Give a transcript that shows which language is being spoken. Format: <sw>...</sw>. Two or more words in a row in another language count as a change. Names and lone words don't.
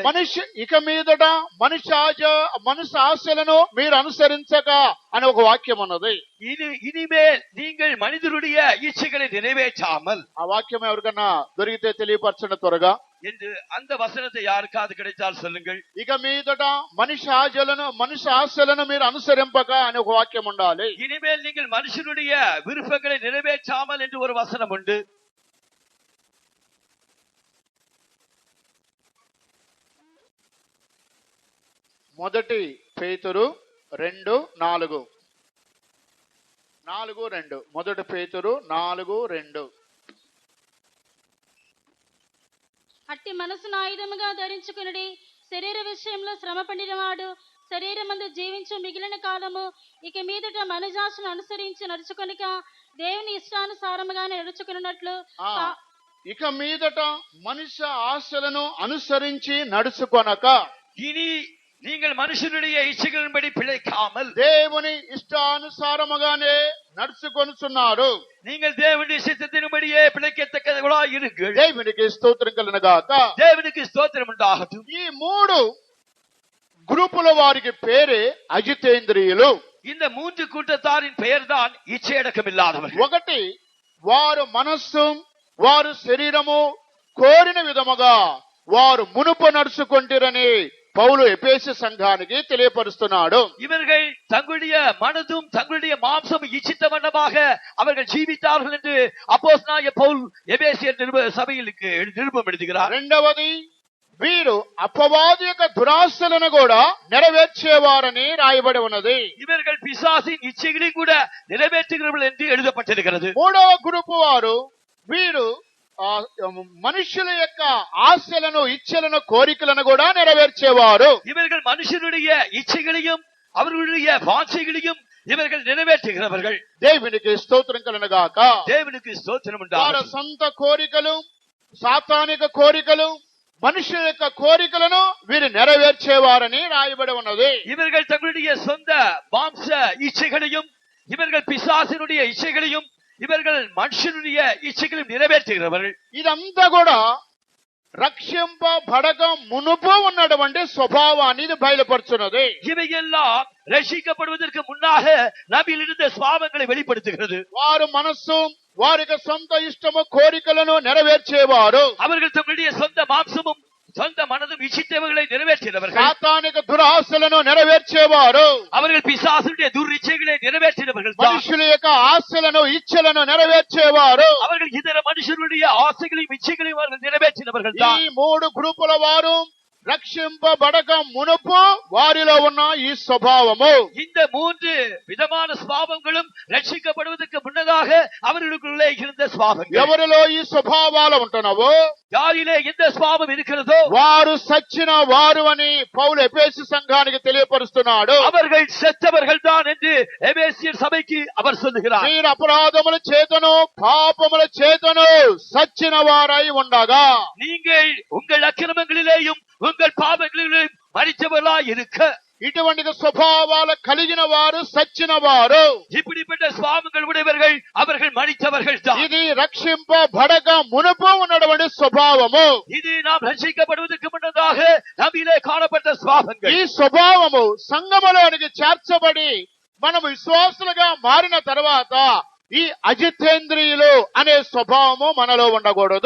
<te>మనిషి ఇక మీదట మనిషి ఆశలను మీరు అనుసరించక అని ఒక వాక్యం ఉన్నది.</te> <ta>இனிமேல் நீங்கள் மனிதருடைய இச்சைகளை நிறைவேற்றாமல்,</ta> <te>ఆ వాక్యం ఎవరికన్నా దొరికితే తెలియపరచండి త్వరగా</te> <ta>என்று அந்த வசனத்தை யாருக்காவது கிடைத்தால் சொல்லுங்கள்.</ta> <te>ఇక మీదట మనిషి ఆశలను మీరు అనుసరింపక అని ఒక వాక్యం ఉండాలి.</te> <ta>இனிமேல் நீங்கள் மனுஷனுடைய விருப்பங்களை நிறைவேற்றாமல் என்று ஒரு வசனம் உண்டு.</ta> <te>మొదటి పేతురు 2:4. మొదటి పేతురు 4:2. అట్టి మనసును ఆయుధముగా ధరించుకునుడి. శరీర విషయంలో శ్రమ పడినవాడు శరీరమందు జీవించు మిగిలిన కాలము ఇక మీదట మనజాసును అనుసరించి నడుచుకొనిక దేవుని ఇష్టానుసారముగానే నడుచుకున్నట్లు ఇక మీదట మనుష్య ఆశలను అనుసరించి నడుచుకొనక</te> <ta>இனி நீங்கள் மனுஷனுடைய இச்சைகளின்படி பிழைக்காமல்</ta> <te>దేవుని ఇష్టానుసారముగానే నడుచుకొనుచున్నారు.</te> <ta>நீங்கள் தேவனுடைய சித்தத்தின்படியே பிழைக்கத்தக்கவர்களாய் இருங்கள்.</ta> <te>దేవునికి స్తోత్రం కలుగునుగాక.</te> <ta>தேவனுக்கு ஸ்தோத்திரம் உண்டாகட்டும்.</ta> <te>ఈ మూడు గ్రూపుల వారికి పేరే అజితేంద్రియులు.</te> <ta>இந்த மூன்று கூட்டத்தாரின் பெயர்தான் இச்சையடக்கம் இல்லாதவர்கள்.</ta> <te>ఒకటి, వారు మనస్సు వారు శరీరము కోరిన విధముగా వారు మునుపు నడుచుకుంటారని పౌలు ఎఫెసు సంఘానికి తెలియపరుస్తున్నాడు.</te> <ta>இவர்கள் தங்களுடைய மனதும் தங்களுடைய மாம்சம் இச்சித்த வண்ணமாக அவர்கள் ஜீவித்தார்கள் என்று அப்போஸ்தலனாகிய பவுல் எபேசியர் சபைகளுக்கு நிருபம் எழுதுகிறார்.</ta> <te>రెండవది, వీరు అపవాది యొక్క దురాశలను కూడా నెరవేర్చేవారని రాయబడి ఉన్నది.</te> <ta>இவர்கள் பிசாசின் இச்சைகளையும் கூட நிறைவேற்றுகிறவர்கள் என்று எழுதப்பட்டிருக்கிறது.</ta> <te>మూడవ గ్రూపు వారు వీరు మనుషుల యొక్క ఆశలను ఇచ్చలను కోరికలను కూడా నెరవేర్చేవారు.</te> <ta>இவர்கள் மனுஷனுடைய இச்சைகளையும் அவர்களுடைய வாஞ்சைகளையும் இவர்கள் நிறைவேற்றுகிறவர்கள்.</ta> <te>దేవునికి స్తోత్రం కలుగునుగాక.</te> <ta>தேவனுக்கு ஸ்தோத்திரம்</ta> <te>వారి</te> <ta>உண்டாகட்டும்.</ta> <te>సొంత కోరికలు, సాతానిక కోరికలు, మనుషుల యొక్క కోరికలను వీరు నెరవేర్చేవారని రాయబడి ఉన్నది.</te> <ta>இவர்கள் தங்களுடைய சொந்த மாம்ச இச்சைகளையும் இவர்கள் பிசாசினுடைய இச்சைகளையும் இவர்கள் மனுஷனுடைய இச்சைகளையும் நிறைவேற்றுகிறவர்கள்.</ta> <te>ఇదంతా కూడా రక్షింపబడక మునుపు ఉన్నటువంటి స్వభావాన్ని ఇది బయలుపరుచున్నది.</te> <ta>இவையெல்லாம் ரட்சிக்கப்படுவதற்கு முன்னாக நம்மில் இருந்த சுபாவங்களை வெளிப்படுத்துகிறது.</ta> <te>వారు మనస్సు వారికి సొంత ఇష్టము కోరికలను నెరవేర్చేవారు.</te> <ta>அவர்கள் தங்களுடைய சொந்த மாம்சமும் சொந்த மனதும் இச்சித்தவர்களை நிறைவேற்றினவர்கள்.</ta> <te>సాతానిక దురాశలను నెరవేర్చేవారు.</te> <ta>அவர்கள் பிசாசுடைய துர்இச்சைகளை நிறைவேற்றினவர்கள்.</ta> <te>మనుషుల యొక్క ఆశలను ఇచ్చలను నెరవేర్చేవారు.</te> <ta>அவர்கள் இதர மனுஷனுடைய ஆசைகளையும் இச்சைகளையும் அவர்கள் நிறைவேற்றினவர்கள்.</ta> <te>ఈ మూడు గ్రూపుల వారు రక్షింపబడక మునుపు వారిలో ఉన్న ఈ స్వభావము,</te> <ta>இந்த மூன்று விதமான சுபாவங்களும் ரட்சிக்கப்படுவதற்கு முன்னதாக அவர்களுக்குள்ளே இருந்த சுபாவங்கள்.</ta> <te>ఎవరిలో ఈ స్వభావాలు ఉంటున్నావో</te> <ta>யாரிலே எந்த சுபாவம் இருக்கிறதோ</ta> <te>వారు సచ్చిన వారు అని పౌలు ఎఫెసు సంఘానికి తెలియపరుస్తున్నాడు.</te> <ta>அவர்கள் செத்தவர்கள் தான் என்று எபேசியர் சபைக்கு அவர் சொல்லுகிறார்.</ta> <te>మీరు అపరాధముల చేతను పాపముల చేతను సచ్చిన వారై ఉండగా</te> <ta>நீங்கள் உங்கள் அக்கிரமங்களிலேயும் உங்கள் பாவங்களிலேயும் மரித்தவர்களாய் இருக்க</ta> <te>ఇటువంటి స్వభావాలు కలిగిన వారు సచ్చిన వారు.</te> <ta>இப்படிப்பட்ட சுபாவங்கள் உடையவர்கள் அவர்கள் மரித்தவர்கள் தான்.</ta> <te>ఇది రక్షింపబడక మునుపు ఉన్నటువంటి స్వభావము.</te> <ta>இது நாம் ரட்சிக்கப்படுவதற்கு முன்னதாக நம்மிலே காணப்பட்ட சுபாவங்கள்.</ta> <te>ఈ స్వభావము సంఘములోనికి చేర్చబడి మనం విశ్వాసులుగా మారిన తర్వాత ఈ అజితేంద్రియులు అనే స్వభావము మనలో ఉండకూడదు.</te>